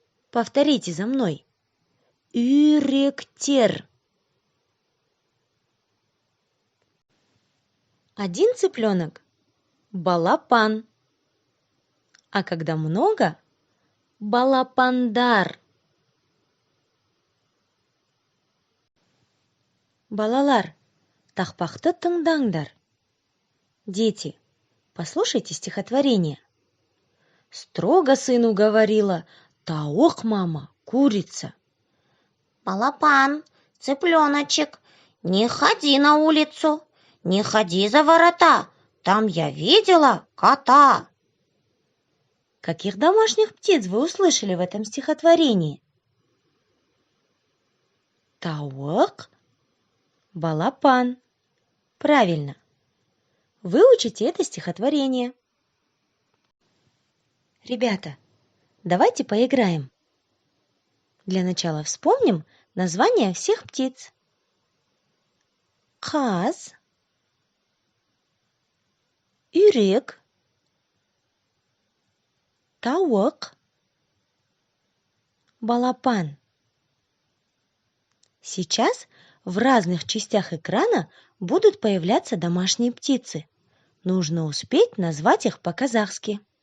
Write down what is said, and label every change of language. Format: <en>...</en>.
<ru>Повторите за мной.</ru> <kk>Үйректер.</kk> <ru>Один цыпленок – балапан. А когда много – балапандар.</ru> <kk>Балалар, тақпақты тыңдаңдар.</kk> <ru>Дети, послушайте стихотворение. Строго сыну говорила тауық мама, курица. Балапан, цыпленочек, не ходи на улицу, не ходи за ворота, там я видела кота. Каких домашних птиц вы услышали в этом стихотворении?</ru> <kk>Тауық, балапан.</kk> <ru>Правильно. Выучите это стихотворение. Ребята, давайте поиграем. Для начала вспомним названия всех птиц.</ru> <kk>Қаз, үйрек, тауық, балапан.</kk> <ru>Сейчас в разных частях экрана будут появляться домашние птицы. Нужно успеть назвать их по-казахски.</ru>